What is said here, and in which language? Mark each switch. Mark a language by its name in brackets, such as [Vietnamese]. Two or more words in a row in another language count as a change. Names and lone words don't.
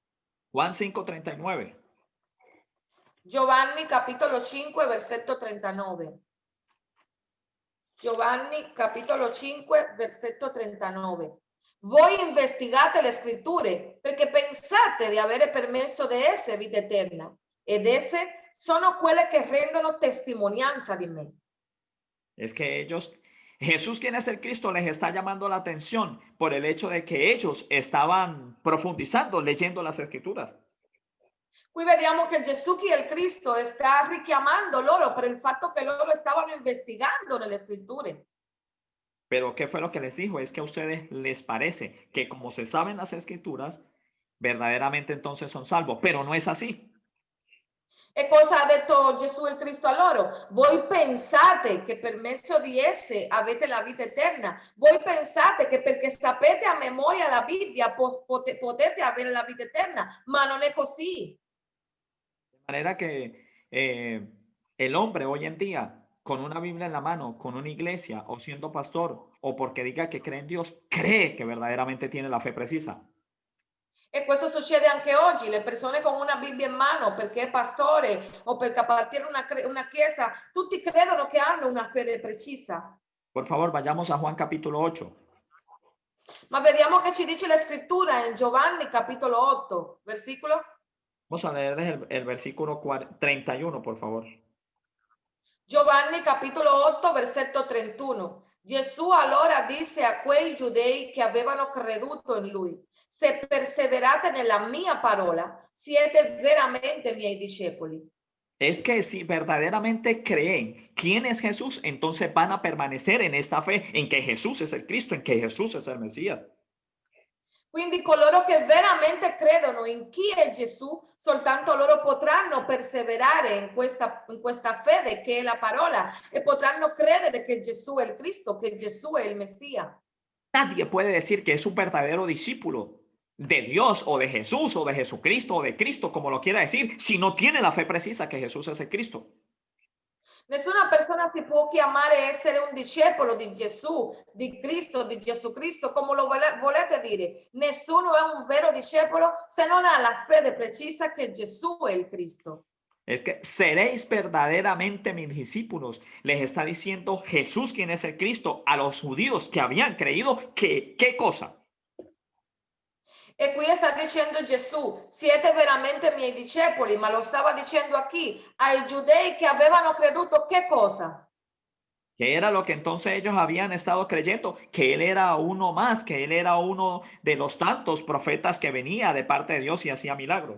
[Spanish] Juan 5:39. [Italian] Giovanni capitolo 5, versetto 39. Giovanni capitolo 5, versetto 39. Voi investigate le scritture perché pensate di avere permesso di esse vita eterna ed esse sono quelle che rendono testimonianza di me. [Spanish] Es que Jesús, quien es el Cristo, les está llamando la atención por el hecho de que ellos estaban profundizando, leyendo las escrituras. [Italian] Qui vediamo che Gesù, chi è il Cristo, sta richiamando loro per il fatto che loro stavano investigando nelle scritture. [Spanish] Pero ¿qué fue lo que les dijo? Es que a ustedes les parece que como se saben las escrituras, verdaderamente entonces son salvos, pero no es así. [Italian] E cosa ha detto Gesù il Cristo a loro? Voi pensate che per mezzo di esse avete la vita eterna. Voi pensate che perché sapete a memoria la Bibbia potete avere la vita eterna, ma non è così. [Spanish] De manera que el hombre hoy en día, con una Biblia en la mano, con una iglesia o siendo pastor, o porque diga que cree en Dios, cree que verdaderamente tiene la fe precisa. [Italian] E questo succede anche oggi, le persone con una Bibbia in mano perché è pastore o perché appartiene a una chiesa, tutti credono che hanno una fede precisa. [Spanish] Por favor, vayamos a Juan capítulo 8. [Italian] Ma vediamo che ci dice la scrittura in Giovanni capitolo 8, versicolo. [Spanish] Vamos a leer desde el versículo 31, por favor. [Italian] Giovanni capitolo 8, versetto 31. Gesù allora disse a quei giudei che avevano creduto in lui: se perseverate nella mia parola, siete veramente miei discepoli. [Spanish] Es que si verdaderamente creen quién es Jesús, entonces van a permanecer en esta fe, en que Jesús es el Cristo, en que Jesús es el Mesías. [Italian] Quindi coloro che veramente credono in chi è Gesù, soltanto loro potranno perseverare in questa fede che è la parola e potranno credere che Gesù è il Cristo, che Gesù è il Messia. [Spanish] Nadie puede decir que es un verdadero discípulo de Dios o de Jesús o de Jesucristo o de Cristo, como lo quiera decir, si no tiene la fe precisa que Jesús es el Cristo. [Italian] Nessuna persona si può chiamare essere un discepolo di Gesù, di Cristo, di Gesù Cristo, come lo volete dire. Nessuno è un vero discepolo se non ha la fede precisa che Gesù è il Cristo. [Spanish] Es que seréis verdaderamente mis discípulos. Les está diciendo Jesús, quien es el Cristo, a los judíos que habían creído que, ¿qué cosa? [Italian] E qui sta dicendo Gesù, siete veramente miei discepoli, ma lo stava dicendo a chi? Ai giudei che avevano creduto che cosa? [Spanish] ¿Qué era lo que entonces ellos habían estado creyendo? Que Él era uno más, que Él era uno de los tantos profetas que venía de parte de Dios y hacía milagros.